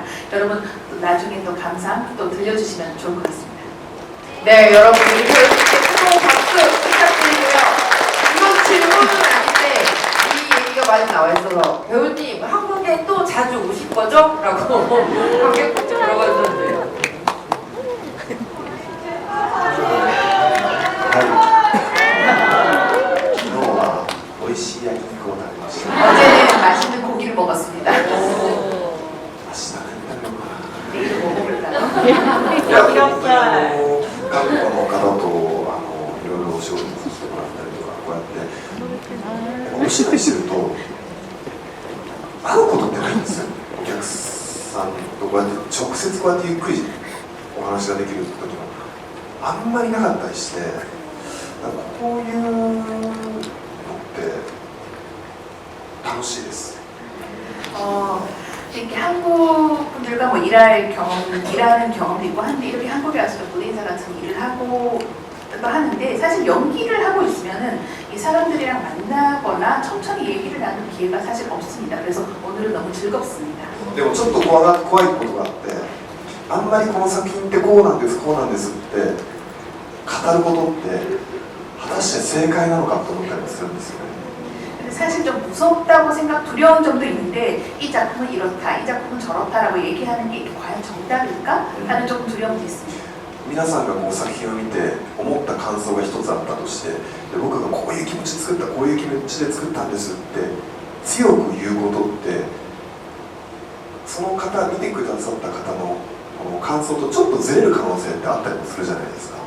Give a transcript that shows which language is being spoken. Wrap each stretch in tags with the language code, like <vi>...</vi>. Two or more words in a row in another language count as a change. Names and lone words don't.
<ko>여러분 나중에 또 감상 또 들려주시면 좋을 것 같습니다. 네, 여러분 이렇게 뜨거운 박수 부탁드리고요. 이건 질문은 아닌데 이 얘기가 많이 나와 있어서 배우님 한국에 또 자주 오실 거죠? 라고 관객분들 물어봤는데요.</ko> <ja>昨日は美味しい焼肉を食べました。</ja> <ko>어제는 맛있는 고기를 먹었습니다.</ko> <ja>明日何食べようかな。</ja> <ko>내일 뭐 먹을까요?</ko> <ja>いや、本当に韓国の方といろいろお仕事させてもらったりとか、こうやってお芝居してると会うことってないんですよ。お客さんとこうやって直接こうやってゆっくりお話ができる時もあんまりなかったりして、 こういうのって楽しいです。</ja> <ko>이렇게 한국 분들과 뭐 일하는 경험도 있고 한데 이렇게 한국에 와서 무대인사 같은 일을 하고 또 하는데 사실 연기를 하고 있으면은 이 사람들이랑 만나거나 천천히 얘기를 나눌 기회가 사실 없습니다. 그래서 오늘은 너무 즐겁습니다.</ko> <ja>でもちょっと怖いことがあって、あんまりこの作品ってこうなんですこうなんですって語ることって果たして正解なのかと思ったりもするんですよね。</ja> <ko>근데 사실 좀 무섭다고 두려운 점도 있는데 이 작품은 이렇다, 이 작품은 저렇다라고 얘기하는 게 과연 정답일까? 하는 조금 두려움도 있습니다.</ko> <ja>皆さんがこう作品を見て思った感想が一つあったとして、で僕がこういう気持ちで作ったこういう気持ちで作ったんですって強く言うことってその方見てくださった方のこの感想とちょっとずれる可能性ってあったりもするじゃないですか。</ja>